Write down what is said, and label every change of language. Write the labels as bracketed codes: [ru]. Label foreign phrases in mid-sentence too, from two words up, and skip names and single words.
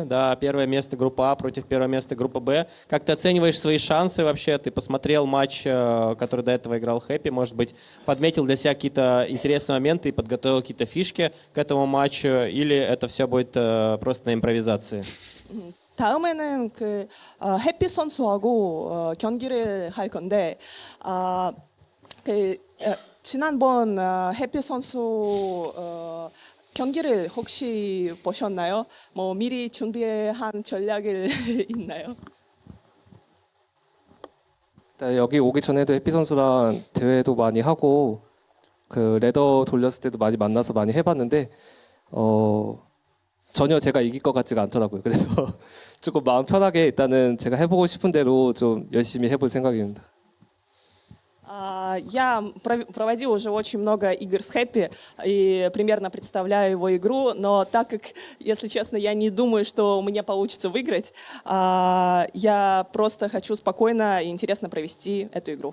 [ru] Да, первое место группа А против первого места группа Б. Как ты оцениваешь свои шансы вообще? Ты посмотрел матч, который до этого играл Хэппи, может быть, подметил для себя какие-то интересные моменты и подготовил какие-то фишки к этому матчу, или это все будет просто на импровизации? [ko] 다음에는 그 해피 선수하고 경기를 할 건데 지난번 해피 선수 경기를 혹시 보셨나요? 뭐 미리 준비한 전략을 있나요? 여기 오기 전에도 해피 선수랑 대회도 많이 하고 그 레더 돌렸을 때도 많이 만나서 많이 해봤는데 전혀 제가 이길 것 같지가 않더라고요. 그래서 조금 마음 편하게 일단은 제가 해보고 싶은 대로 좀 열심히 해볼 생각입니다. [ru] Я проводил уже очень много игр с Хэппи и примерно представляю его игру, но так как, если честно, я не думаю, что у меня получится выиграть, я просто хочу спокойно и интересно провести эту игру.